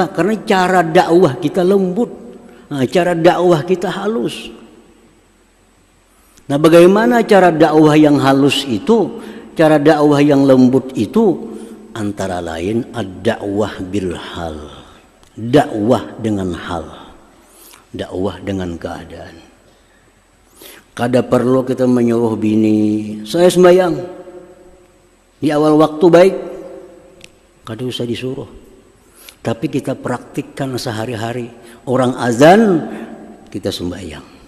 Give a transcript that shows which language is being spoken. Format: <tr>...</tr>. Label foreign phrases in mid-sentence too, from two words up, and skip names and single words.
<id>Karena cara dakwah kita lembut. Nah, cara dakwah kita halus. Nah, bagaimana cara dakwah yang halus itu? Cara dakwah yang lembut itu antara lain</id> <ar>الدعوة بالحال.</ar> <id>Dakwah dengan hal. Dakwah dengan keadaan.</id> <bjn>Kada perlu kita menyuruh bini, saya sembahyang di awal waktu baik. Kada usah disuruh.</bjn> <id>Tapi kita praktikkan sehari-hari. Orang azan, kita sembahyang.</id>